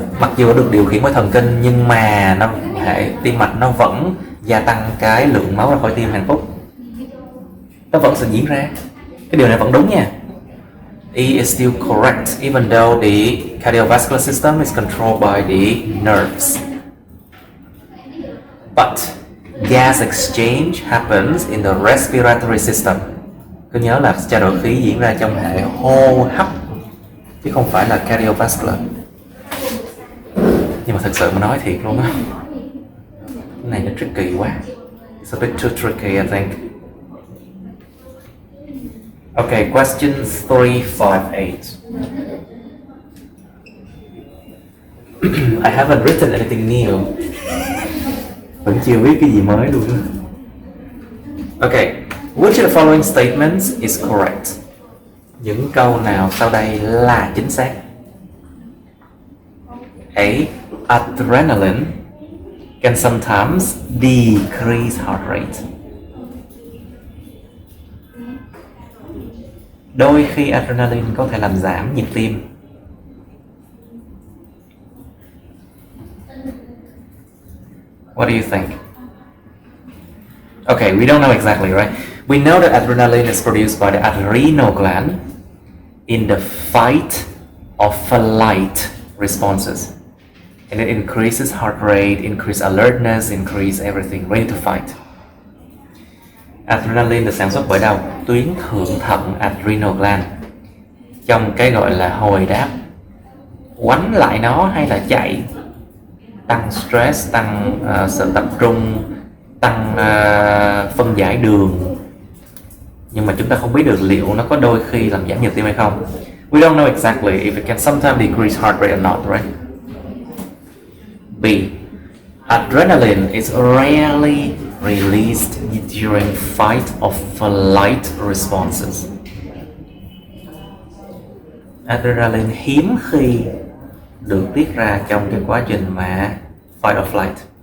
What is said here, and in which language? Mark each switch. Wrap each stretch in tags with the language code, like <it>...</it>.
<vi>Mặc dù được điều khiển bởi thần kinh nhưng mà hệ tim mạch nó vẫn gia tăng cái lượng máu ra khỏi tim hàng phút. Nó vẫn sẽ diễn ra. Cái điều này vẫn đúng nha.</vi> <en>E is still correct even though the cardiovascular system is controlled by the nerves. But gas exchange happens in the respiratory system.</en> <vi>Cứ nhớ là trao đổi khí diễn ra trong hệ hô hấp chứ không phải là cardiovascular. Nhưng mà thật sự mà nói thiệt luôn á, cái này nó tricky quá.</vi> <en>It's a bit too tricky, I think. Okay, question 358. I haven't written anything new.</en> <vi>Vẫn chưa viết cái gì mới luôn á.</vi> <en>Okay, which of the following statements is correct?</en> <vi>Những câu nào sau đây là chính xác?</vi> <en>A. Adrenaline can sometimes decrease heart rate.</en> <vi>Đôi khi adrenaline có thể làm giảm nhịp tim.</vi> <en>What do you think? Okay, we don't know exactly, right? We know that adrenaline is produced by the adrenal gland in the fight or flight responses. And it increases heart rate, increase alertness, increase everything, ready to fight.</en> <vi>Adrenaline được sản xuất bởi đâu? Tuyến thượng thận adrenal gland, trong cái gọi là hồi đáp. Quánh lại nó hay là chạy? Tăng stress, tăng sự tập trung, tăng phân giải đường. Nhưng mà chúng ta không biết được liệu nó có đôi khi làm giảm nhịp tim hay không.</vi> <en>We don't know exactly if it can sometimes decrease heart rate or not, right? B. Adrenaline is rarely released during fight or flight responses.</en> <vi>Adrenaline hiếm khi được tiết ra trong cái quá trình mà</vi> <en>fight or flight.</en>